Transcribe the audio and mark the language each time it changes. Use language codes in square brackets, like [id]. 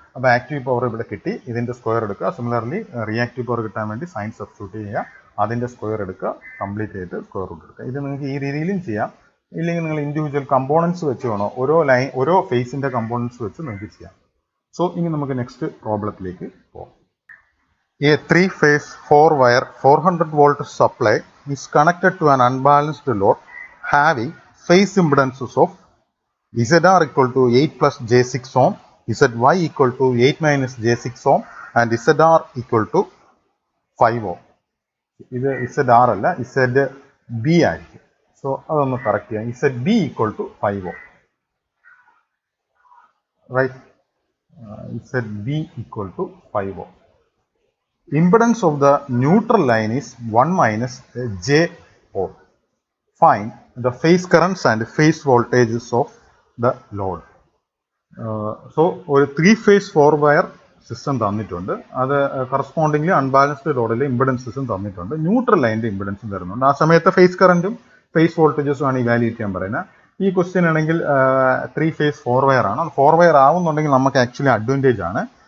[ml] അപ്പോൾ active power ഇവിടെ കിട്ടി, ഇതിൻ്റെ സ്ക്വയർ എടുക്കുക. സിമിലർലി റിയാക്റ്റീവ് പവർ കിട്ടാൻ വേണ്ടി സൈൻ സബ്സ്റ്റിറ്റ്യൂട്ട് ചെയ്യുക, അതിൻ്റെ സ്ക്വയർ എടുക്കുക, കംപ്ലീറ്റ് ചെയ്തിട്ട് സ്ക്വയർ റൂട്ട് എടുക്കുക. ഇത് നിങ്ങൾക്ക് ഈ രീതിയിലും ചെയ്യാം. ഇല്ലെങ്കിൽ നിങ്ങൾ ഇൻഡിവിജ്വൽ കമ്പോണൻസ് വെച്ച് വേണോ, ഓരോ ഫേസിൻ്റെ കമ്പോണൻസ് വെച്ച് നിങ്ങൾക്ക് ചെയ്യാം. സോ ഇനി നമുക്ക് നെക്സ്റ്റ് പ്രോബ്ലത്തിലേക്ക് പോകാം. [en] A 3-phase 4-wire 400 volt supply is connected to an unbalanced load having phase impedances of ZR equal to 8 plus J6 ohm, ZY equal to 8 minus J6 ohm and ZR equal to 5 ohm. [ml] ഇത് ZR അല്ല, ZB ആയിരിക്കും. So അതൊന്ന് correct ചെയ്യാം. [en] ZB equal to 5 ohm. Right? ZB equal to 5 ohm. Impedance of the neutral line is 1 minus J ohm. Find the phase currents and phase voltages of the load. [ml] So ഒരു 3-phase 4-wire system തന്നിട്ടുണ്ട്. അത് correspondingly unbalanced ലോഡിലെ ഇമ്പിഡൻസസും തന്നിട്ടുണ്ട്. Neutral ലൈനിൻ്റെ ഇമ്പിഡൻസും തരുന്നുണ്ട്. ആ സമയത്ത് face കറൻറ്റും face വോൾട്ടേജസും ആണ് evaluate ചെയ്യാൻ പറയുന്നത്. ഈ ക്വസ്റ്റ്യൻ ആണെങ്കിൽ 3-phase 4-wire ആണ്. അത് 4-wire ആവുന്നുണ്ടെങ്കിൽ നമുക്ക് ആക്ച്വലി അഡ്വാൻറ്റേജ് ആണ്.